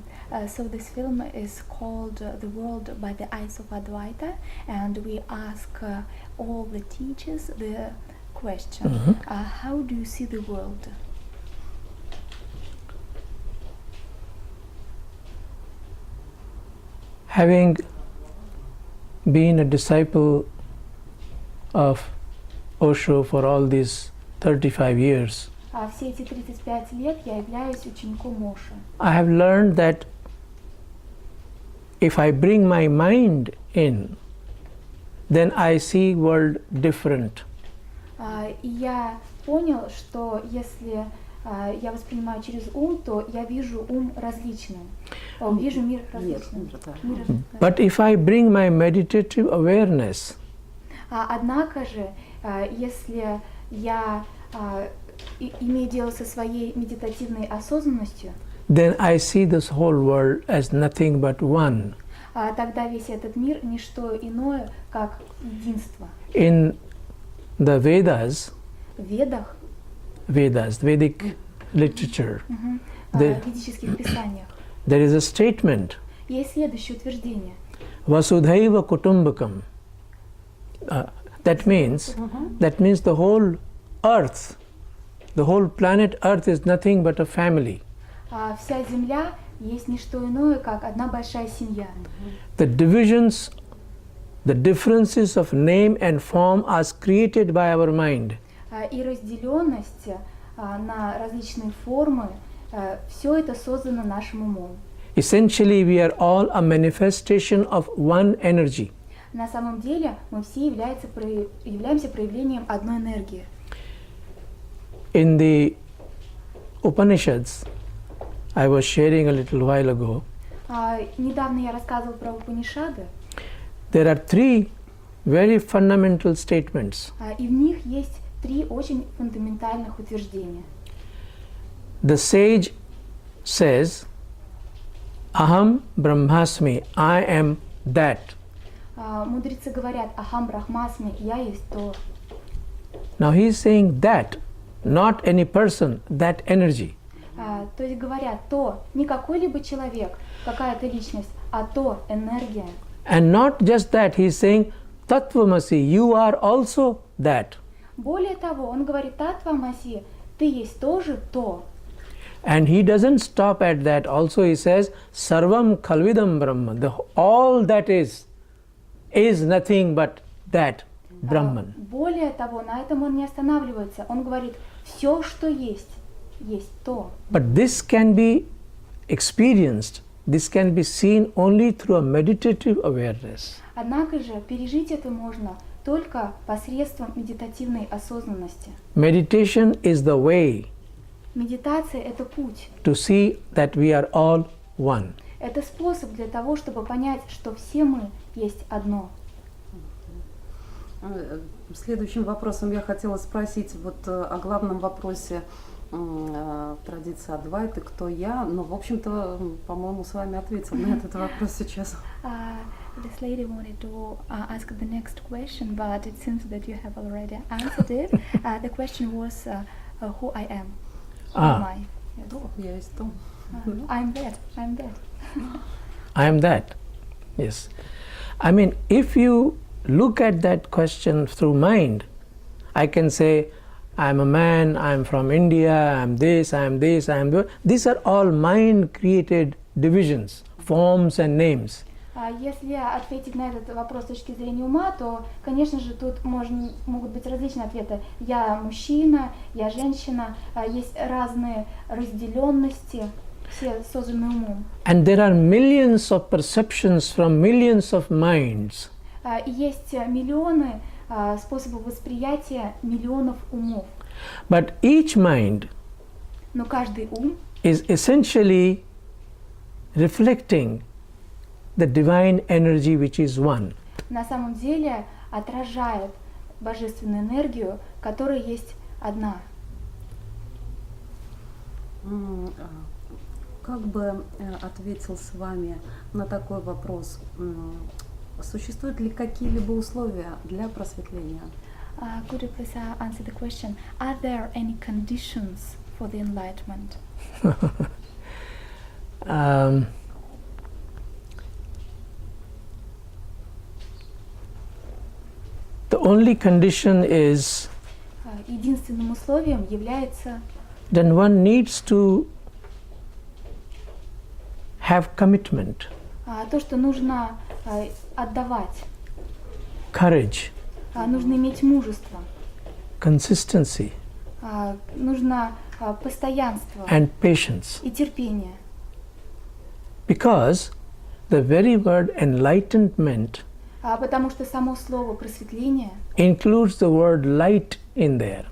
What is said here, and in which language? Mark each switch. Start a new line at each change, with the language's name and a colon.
English: So this film is called The World by the Eyes of Advaita, and we ask all the teachers the question, how do you see the world? Having been a disciple of Osho for all these 35 years,
Russian: Все эти 35 лет я являюсь учеником Оши.
English: I have learned that if I bring my mind in, then I see world different.
Russian: И я понял, что если я воспринимаю через ум, то я вижу ум различным. Вижу мир различным.
English: But if I bring my meditative awareness,
Russian: Однако же, если я имею дело со своей медитативной осознанностью,
English: then I see this whole world as nothing but one.
Russian: Тогда весь этот мир не что иное, как единство.
English: In the Vedas,
Russian: В Ведах,
English: Vedic literature,
Russian: в ведических писаниях,
English: there is a statement,
Russian: есть следующее утверждение.
Sanskrit: Vasudhaiva Kutumbakam.
English: That means the whole earth, the whole planet Earth is nothing but a family.
Russian: Вся Земля есть не что иное, как одна большая семья.
English: The divisions, the differences of name and form are created by our mind.
Russian: И разделенность на различные формы, все это создано нашим умом.
English: Essentially, we are all a manifestation of one energy.
Russian: На самом деле мы все являемся проявлением одной энергии.
English: In the Upanishads, I was sharing a little while ago,
Russian: Недавно я рассказывал про Упанишады,
English: there are three very fundamental statements.
Russian: И в них есть три очень фундаментальных утверждения.
English: The sage says,
Sanskrit: Aham Brahmasmi,
English: I am that.
Russian: Мудрецы говорят:
Sanskrit: Ахам Брахмасми,
Russian: я есть то.
English: Now he is saying that, not any person, that energy.
Russian: То есть говорят то, не какой-либо человек, какая-то личность, а то энергия.
English: And not just that, he is saying,
Sanskrit: Tattvamasi,
English: you are also that.
Russian: Более того, он говорит:
Sanskrit: Таттва Маси,
Russian: ты есть тоже то.
English: And he doesn't stop at that. Also he says,
Sanskrit: Sarvam Khalvidam Brahman.
English: All that is nothing but that Brahman.
Russian: Более того, на этом он не останавливается. Он говорит, все, что есть то.
English: But this can be experienced, this can be seen only through a meditative awareness.
Russian: Однако же пережить это можно только посредством медитативной осознанности.
English: Meditation is the way
Russian: Медитация – это путь.
English: to see that we are all one.
Russian: Это способ для того, чтобы понять, что все мы есть одно. Следующим вопросом я хотела спросить вот о главном вопросе традиции Адвайты, кто я, но, в общем-то, по-моему, с вами ответил на этот вопрос сейчас.
English: This lady wanted to ask the next question, but it seems that you have already answered it. The question was who I am. Who am I? Yes.
Russian: Я есть то.
English: I'm that. I am that. Yes. I mean, if you look at that question through mind, I can say, I am a man, I am from India, I am this, I am this, I am that. These are all mind-created divisions, forms and names.
Russian: Если ответить на этот вопрос с точки зрения ума, то, конечно же, тут могут быть различные ответы. Я мужчина, я женщина, есть разные разделенности, все созданы умом.
English: And there are millions of perceptions from millions of minds.
Russian: И есть миллионы способов восприятия миллионов умов.
English: But each mind
Russian: Но каждый ум
English: is essentially reflecting the divine energy which is one.
Russian: на самом деле отражает божественную энергию, которая есть одна. Как бы ответил с вами на такой вопрос? Существуют ли какие-либо условия для просветления?
English: Could you please answer the question? Are there any conditions for the enlightenment? The only condition is
Russian: Единственным условием является
English: then one needs to have commitment,
Russian: то, что нужно отдавать,
English: courage,
Russian: нужно иметь мужество,
English: consistency,
Russian: нужно постоянство
English: and patience.
Russian: и терпение.
English: Because the very word enlightenment
Russian: Потому что само слово просветление
English: includes the word light in there.